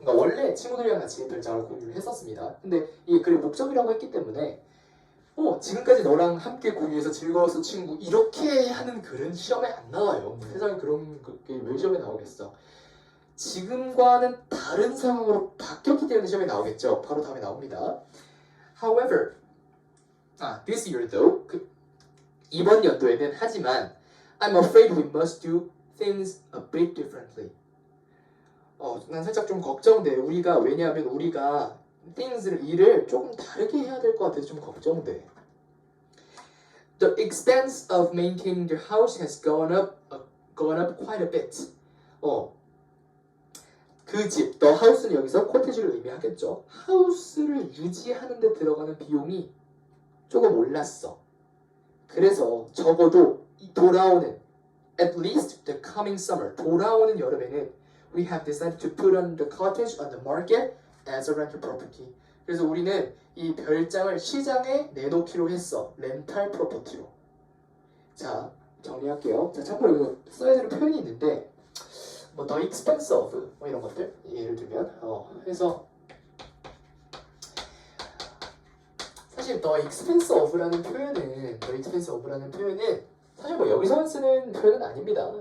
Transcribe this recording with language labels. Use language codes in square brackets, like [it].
[ko] 그러니까 원래 친구들이랑 같이 별장을 공유를 했었습니다. 근데 이게 글의 목적이라고 했기 때문에 지금까지 너랑 함께 공유해서 즐거웠어 친구 이렇게 하는 글은 시험에 안 나와요. 세상에 그런 게 왜 시험에 나오겠어. 지금과는 다른 상황으로 바뀌었기 때문에 시험에 나오겠죠. 바로 다음에 나옵니다. [en] However, this year though, [ko] 이번 연도에는 하지만 [en] I'm afraid we must do things a bit differently. [ko] 난 살짝 좀 걱정돼. 왜냐하면 우리가 일을 조금 다르게 해야 될 것 같아서 좀 걱정돼. [en] The expense of maintaining the house has gone up quite a bit. [ko] 그 집, the house는 여기서 코테지를 의미하겠죠. 하우스를 유지하는 데 들어가는 비용이 조금 올랐어. 그래서 적어도 돌아오는 [en] at least the coming summer, [ko] 돌아오는 여름에는 [en] we have decided to put on the cottage on the market as a rental property. [ko] 그래서 우리는 이 별장을 시장에 내놓기로 했어. 렌탈 프로퍼티로. 자, 정리할게요. 자, 참고로 이거 써야 되는 표현이 있는데 the expense of 이런 것들 예를 들면 해서 사실 the expense of라는 표현은 사실 여기서만 쓰는 표현은 아닙니다.